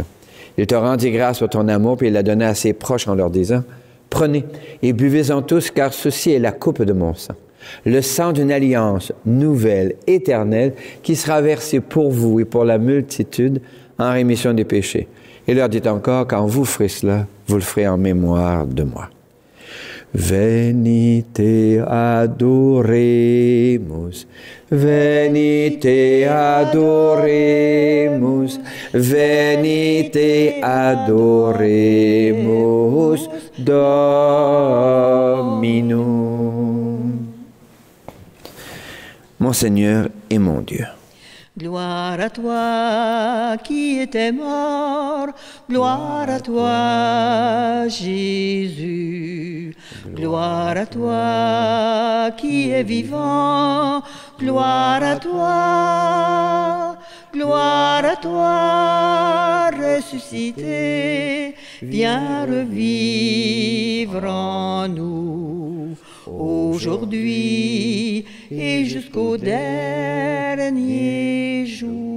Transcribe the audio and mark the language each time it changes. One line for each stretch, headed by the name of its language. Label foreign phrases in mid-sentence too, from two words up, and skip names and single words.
French: Il te rendit grâce pour ton amour, puis il la donna à ses proches en leur disant, « Prenez et buvez-en tous, car ceci est la coupe de mon sang, le sang d'une alliance nouvelle, éternelle, qui sera versée pour vous et pour la multitude en rémission des péchés. » Il leur dit encore, « Quand vous ferez cela, vous le ferez en mémoire de moi.
Latin: » Venite adoremus, venite adoremus, venite adoremus Dominum.
French: Mon Seigneur et mon Dieu. Gloire à toi qui étais mort, gloire à toi Jésus. Gloire à toi qui es vivant, gloire à toi ressuscité, viens revivre en nous, aujourd'hui et jusqu'au dernier jour.